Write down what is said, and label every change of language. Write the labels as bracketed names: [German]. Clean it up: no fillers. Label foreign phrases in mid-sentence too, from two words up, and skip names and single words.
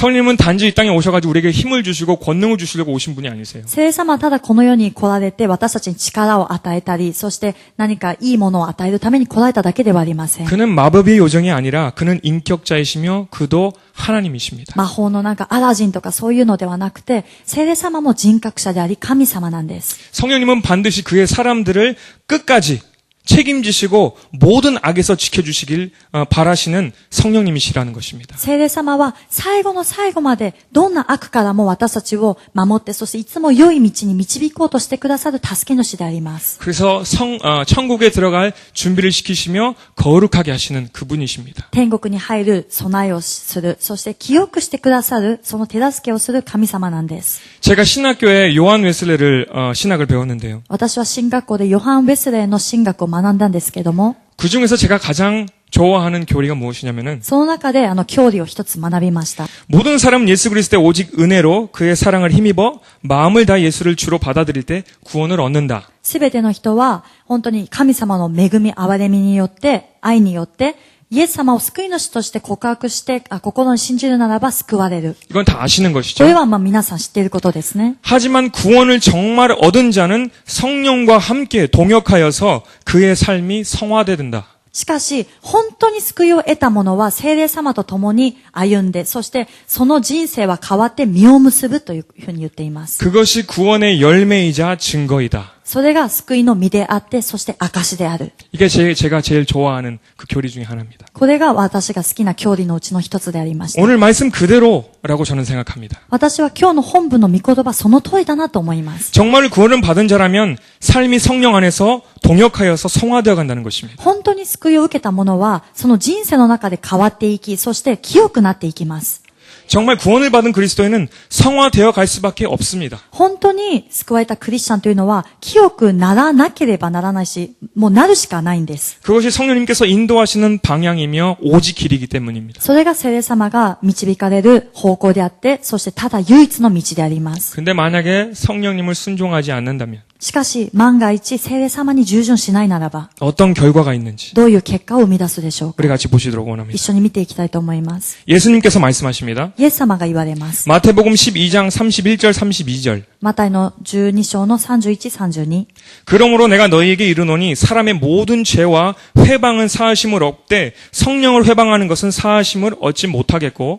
[Korean] 성령님은 단지 이 땅에 오셔가지고 우리에게 힘을 주시고 권능을 주시려고 오신 분이 아니세요. [Japanese] 聖霊様はただこの世に来られて私たちに力を与えたり、そして何かいいものを与えるために来られただけではありません。 [Korean] 그는 마법의 요정이 아니라 그는 인격자이시며 그도 하나님이십니다. [Japanese] 魔法のなんかアラジンとかそういうのではなくて、聖霊様も人格者であり神様なんです。 [Korean] 성령님은 반드시 그의 사람들을 끝까지 책임지시고 모든 악에서 지켜주시길 바라시는 성령님이시라는 것입니다. [Japanese] 聖霊様は最後の最後までどんな悪からも私たちを守って、そしていつも良い道に導こうとしてくださる助け主であります。 [Korean] 그래서 천국에 들어갈 준비를 시키시며 거룩하게 하시는 그분이십니다. [Japanese] 天国に入る備えをする、そして清くしてくださる、その手助けをする神様なんです。 [Korean] 제가 신학교에 요한 웨슬레를 신학을 배웠는데요. [Japanese] 私は神学校でヨハン・ウェスレーの神学を学んだんですけども、 [Korean] 그 중에서 제가 가장 좋아하는 교리가 무엇이냐면은 [Japanese] その中で教理を一つ学びました。 [Korean] 모든 사람은 예수 그리스도의 오직 은혜로 그의 사랑을 힘입어 마음을 다해 예수를 주로 받아들일 때 구원을 얻는다. [Japanese] すべての人は本当に神様の恵み、憐れみによって、愛によって、イエス様を救い主として告白して、心に信じるならば救われる。 [Korean] 이건 다 아시는 [Japanese] こ [Korean] 것이죠. [Japanese] れは皆さん知っていることですね。 [Korean] 하지만 구원을 정말 얻은 자는 성령과 함께 동역하여서 그의 삶이 성화되든다. [Japanese] しかし、本当に救いを得た者は聖霊様と共に歩んで、そしてその人生は変わって実を結ぶというふうに言っています。 [Korean] 그것이 구원의 열매이자 증거이다. [Japanese] それが救いの実であって、そして証である。 [Korean] 이게 제가 제일 좋아하는 그 교리 중에 하나입니다. [Japanese] これが私が好きな教理のうちの一つでありました。 [Korean] 오늘 말씀 그대로라고 저는 생각합니다. [Japanese] 私は今日の本文の御言葉その通りだなと思います。 [Korean] 정말 구원을 받은 자라면 삶이 성령 안에서 동역하여서 성화되어 간다는 것입니다. [Japanese] 本当に救いを受けた者は、その人生の中で変わっていき、そして清くなっていきます。 [Korean] 정말 구원을 받은 그리스도인은 성화되어 갈 수밖에 없습니다. [Japanese] 本当に救われたクリスチャンというのは、清くならなければならないし、もうなるしかないんです。 [Korean] 그것이 성령님께서 인도하시는 방향이며 오직 길이기 때문입니다. [Japanese] それが聖霊様が導かれる方向であって、そしてただ唯一の道であります。 [Korean] 근데 만약에 성령님을 순종하지 않는다면 [Japanese] しかし、万が一聖霊様に従順しないならば、 [Korean] 어떤 결과가 있는지 [Japanese] どういう結果を生み出すでしょうか。 [Korean] 우리 같이 보시도록 [Japanese] 一 [Korean] 원합니다. [Japanese] 緒に見ていきたいと思います。 [Korean] 예수님께서 말씀하십니다. [Japanese] イエス様が言われます。 [Korean] 마태복음 12장 31절 32절. [Japanese] マタイの12章の31、32。 [Korean] 그러므로 내가 너희에게 이르노니 사람의 모든 죄와 회방은 사하심을 얻되 성령을 회방하는 것은 사하심을 얻지 못하겠고